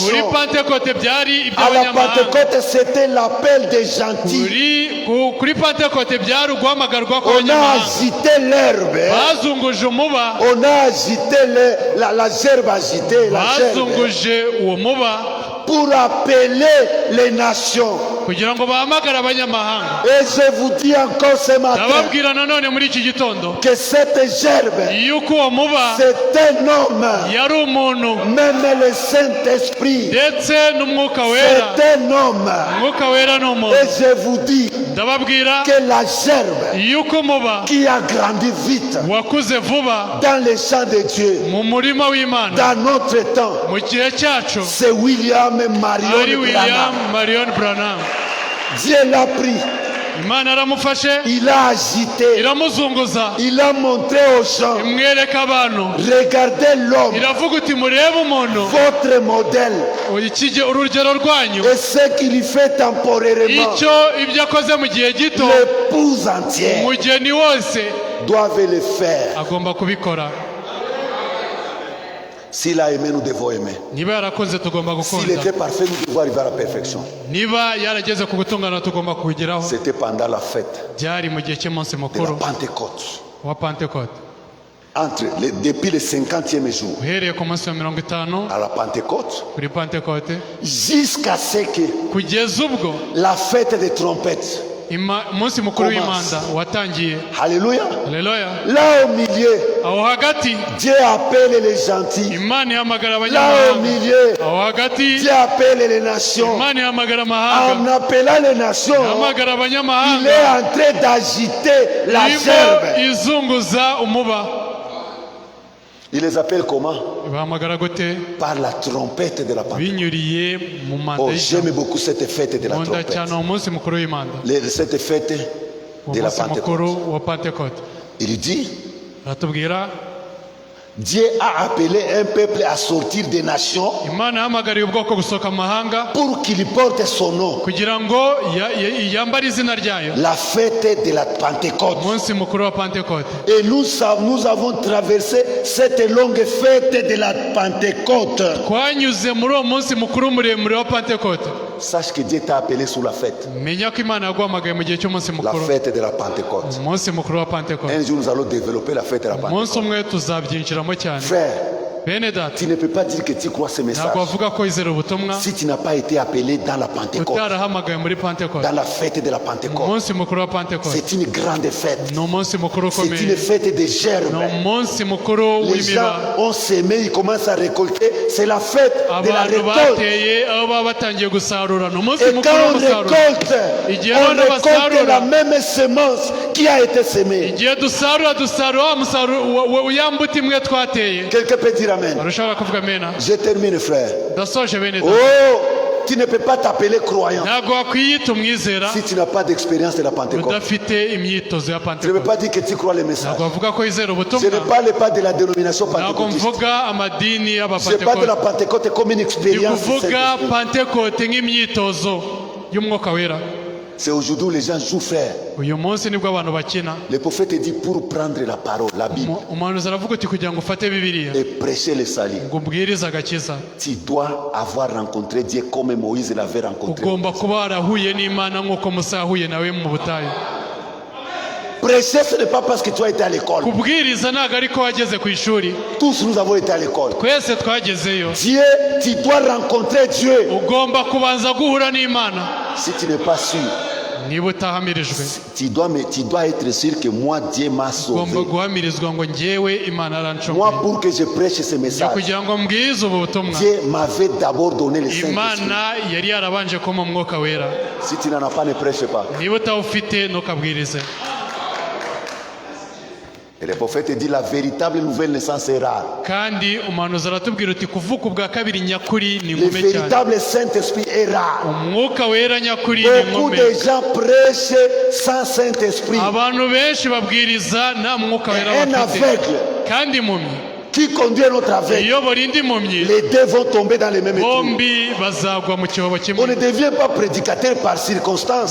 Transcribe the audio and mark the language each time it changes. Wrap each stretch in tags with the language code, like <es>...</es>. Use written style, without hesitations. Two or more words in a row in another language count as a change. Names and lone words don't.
<fr>À la Pentecôte, c'était l'appel des gentils. On a agité l'herbe. On a agité la gerbe agitée. La gerbe. Pour appeler les nations.</fr> <rw>kugira ngo bahamagare abanyamahanga.</rw> <fr>Et je vous dis encore ce matin</fr> <rw>ndababwira nanone muri iki gitondo</rw> <fr>que cette gerbe,</fr> <rw>yuko uwo muba</rw> <fr>c'est un homme.</fr> <rw>yari umuntu,</rw> <fr>Même le Saint-Esprit,</fr> <rw>ndetse n'umwuka wera.</rw> <fr>c'est un homme.</fr> <rw>umwuka wera ni umuntu.</rw> <fr>Et je vous dis</fr> <rw>ndababwira</rw> <fr>que la gerbe</fr> <rw>yuko umuba</rw> <fr>qui a grandi vite</fr> <rw>wakuze vuba</rw> <fr>dans les champs de Dieu,</fr> <rw>mu murima w'Imana</rw> <fr>dans notre temps,</fr> <rw>mu gihe cyacu,</rw> <fr>c'est William</fr> <rw>ari Marion William Branham. Marion Branham.</rw> <fr>Dieu l'a pris,</fr> <rw>Imana yaramufashe</rw> <fr>il a agité,</fr> <rw>iramuzunguza,</rw> <fr>il a montré aux gens,</fr> <rw>imwereka abantu,</rw> <fr>regardez l'homme,</fr> <rw>iravuga uti murebe umuntu,</rw> <fr>votre modèle,</fr> <rw>urugero rwanyu,</rw> <fr>et ce qu'il fait temporairement.</fr> <rw>ibyo akoze mu gihe gito,</rw> <fr>L'épouse entière</fr> <rw>umugeni wose</rw> <fr>doit le faire.</fr> <rw>agomba kubikora.</rw> <fr>S'il a aimé, nous devons aimer.</fr> <rw>niba yarakoze tugomba</rw> <fr>S'il</fr> <rw>gukunda,</rw> <fr>était parfait, nous devons arriver à la perfection.</fr> <rw>niba yarageze ku gutungana tugomba kubigeraho.</rw> <fr>C'était pendant la fête</fr> <rw>byari mu gihe cy'umunsi</rw> <fr>de la</fr> <rw>mukuru</rw> <fr>Pentecôte.</fr> <rw>wa Pentekote,</rw> <fr>Depuis le 50e jour</fr> <rw>uhereye ku munsi wa 50</rw> <fr>à la Pentecôte,</fr> <rw>kuri Pentekote</rw> <fr>jusqu'à ce que</fr> <rw>kugeza ubwo</rw> <fr>la fête des trompettes.</fr> <rw>umunsi mukuru w'imanda watangiye.</rw> <fr>Alléluia.</fr> <rw>Haleluya.</rw> <fr>Là au milieu,</fr> <rw>aho hagati</rw> <fr>Dieu appelle les gentils.</fr> <rw>Imana ihamagara</rw> <fr>Là au</fr> <rw>abanyamahanga.</rw> <fr>milieu,</fr> <rw>aho hagati</rw> <fr>Dieu appelle les nations.</fr> <rw>Imana ihamagara</rw> <fr>En</fr> <rw>amahanga,</rw> <fr>appelant les nations,</fr> <rw>ihamagara</rw> <fr>il</fr> <rw>abanyamahanga,</rw> <fr>est en train d'agiter la</fr> <rw>irimo</rw> <fr>gerbe.</fr> <rw>izunguza umuba.</rw> <fr>Il les appelle comment?</fr> <rw>ibahamagara gute?</rw> <fr>Par la trompette de la Pentecôte.</fr> <rw>binyuriye mu manda</rw> <fr>Oh,</fr> <rw>y'ijambo.</rw> <fr>j'aime beaucoup cette fête de la</fr> <rw>nkunda</rw> <fr>trompette.</fr> <rw>cyane umunsi mukuru w'imanda,</rw> <fr>Cette fête de la</fr> <rw>umunsi mukuru</rw> <fr>Pentecôte.</fr> <rw>wa Pentekote.</rw> <fr>Il dit,</fr> <rw>aratubwira</rw> <fr>Dieu a appelé un peuple à sortir des nations</fr> <rw>Imana yahamagariye ubwoko gusohoka mu mahanga</rw> <fr>pour qu'il porte son nom.</fr> <rw>kugira ngo yambare izina ryayo.</rw> <fr>La fête de la Pentecôte.</fr> <rw>umunsi mukuru wa Pentekote.</rw> <fr>Et nous avons traversé cette longue fête de la Pentecôte.</fr> <rw>twanyuze muri uwo munsi mukuru muremure wa Pentekote.</rw> <fr>Sache que Dieu t'a appelé sur la fête.</fr> <rw>menya ko Imana yaguhamagaye mu gihe cy'umunsi</rw> <fr>La</fr> <rw>mukuru,</rw> <fr>fête de la Pentecôte.</fr> <rw>umunsi mukuru wa Pentekote.</rw> <fr>Un jour, nous allons développer la fête de la</fr> <rw>umunsi</rw> <fr>Pentecôte.</fr> <rw>umwe tuzabyinjiramo cyane.</rw> <fr>Frère,</fr> <rw>bene data,</rw> <fr>tu ne peux pas dire que tu crois ce message</fr> <rw>ntabwo wavuga ko wizera ubutumwa</rw> <fr>si tu n'as pas été appelé dans la Pentecôte,</fr> <rw>utarahamagaye muri Pentekote.</rw> <fr>dans la fête de la Pentecôte.</fr> <rw>umunsi mukuru wa Pentekote</rw> <fr>C'est une grande fête.</fr> <rw>ni umunsi mukuru</rw> <fr>C'est une</fr> <rw>ukomeye,</rw> <fr>fête de gerbe.</fr> <rw>ni umunsi mukuru</rw> <fr>Les gens</fr> <rw>w'imiba.</rw> <fr>ont semé, ils commencent à récolter. C'est la fête de la</fr> <rw>abantu</rw> <fr>récolte.</fr> <rw>bateye aho baba batangiye gusarura, ni umunsi</rw> <fr>Et</fr> <rw>mukuru</rw> <fr>quand</fr> <rw>wo</rw> <fr>on</fr> <rw>gusarura.</rw> <fr>récolte,</fr> <rw>Igihe</rw> <fr>on</fr> <rw>none</rw> <fr>récolte</fr> <rw>basarura,</rw> <fr>la même semence qui a été semée.</fr> <rw>igihe dusarura wa musaruro ya mbuto imwe twateye.</rw> <fr>Quelqu'un peut dire amen.</fr> <rw>barashobora kuvuga amena.</rw> <fr>Je termine, frère.</fr> <rw>ndasoje bene data,</rw> <fr>Oh, tu ne peux pas t'appeler croyant</fr> <rw>ntabwo wakwiyita umwizera</rw> <fr>si tu n'as pas d'expérience de la Pentecôte.</fr> <rw>udafite imyitozo ya</rw> <fr>Je ne veux</fr> <rw>Pentekote.</rw> <fr>pas dire que tu crois les messages.</fr> <rw>ntabwo wavuga ko wizera</rw> <fr>Je</fr> <rw>ubutumwa,</rw> <fr>ne parle pas de la dénomination</fr> <rw>ntabwo</rw> <fr>pentecôtiste.</fr> <rw>mvuga amadini</rw> <fr>Je parle de la</fr> <rw>y'abapentekote,</rw> <fr>Pentecôte comme une</fr> <rw>ndi</rw> <fr>expérience. du</fr> <rw>kuvuga</rw> <fr>Saint-Esprit.</fr> <rw>Pentekote nk'imyitozo y'umwuka wera.</rw> <fr>C'est aujourd'hui où les gens jouent, frère.</fr> <rw>uyu munsi nibwo abantu bakina.</rw> <fr>Le prophète dit pour prendre la parole, la Bible,</fr> <rw>umuhanuzi aravuga uti kugira ngo ufate bibiliya</rw> <fr>et prêcher le salut,</fr> <rw>ngo ubwirize agakiza,</rw> <fr>tu dois avoir rencontré Dieu comme Moïse l'avait rencontré.</fr> <rw>ugomba kuba warahuye n'Imana nk'uko Musa yahuye nawe mu butayu.</rw> <fr>Prêcher, ce n'est pas parce que tu as été à l'école.</fr> <rw>kubwiriza ntabwo ariko wageze ku ishuri,</rw> <fr>Tous nous avons été à l'école.</fr> <rw>twese twagezeyo.</rw> <fr>Dieu, tu dois rencontrer Dieu.</fr> <rw>ugomba kubanza guhura n'Imana.</rw> <fr>Si tu n'es pas sûr,</fr> <rw>niba utahamirijwe,</rw> <fr>tu dois être sûr que moi, Dieu m'a</fr> <rw>ugomba</rw> <fr>sauvé.</fr> <rw>guhamirizwa ngo njyewe Imana</rw> <fr>Moi,</fr> <rw>arancunguye.</rw> <fr>pour que je prêche ce message,</fr> <rw>kugira ngo mbwirize ubu butumwa,</rw> <fr>Dieu m'avait d'abord donné le Saint-Esprit.</fr> <rw>Imana yari yarabanje kumpa umwuka wera.</rw> <fr>Si tu n'en as pas, ne prêche pas.</fr> <rw>niba utawufite ntukabwirize.</rw> <fr>Et le prophète dit la véritable nouvelle naissance est rare.</fr> <rw>kandi umuhanuzi aratubwira uti kuvuka ubwa kabiri nyakuri ni</rw> <fr>Le</fr> <rw>ingume cyane.</rw> <fr>véritable Saint-Esprit est rare.</fr> <rw>umwuka wera nyakuri ni</rw> <fr>Beaucoup</fr> <rw>ingume.</rw> <fr>de gens prêchent sans Saint-Esprit.</fr> <rw>abantu benshi babwiriza nta mwuka wera</rw> <fr>Un</fr> <rw>bafite,</rw> <fr>aveugle</fr> <rw>kandi impumyi</rw> <fr>qui conduit un autre aveugle,</fr> <rw>iyobora indi mpumyi,</rw> <fr>les deux vont tomber dans les mêmes trous.</fr> <rw>bombi bazagwa mu cyobo</rw> <fr>On</fr> <rw>kimwe.</rw> <fr>ne devient pas prédicateur par circonstance.</fr>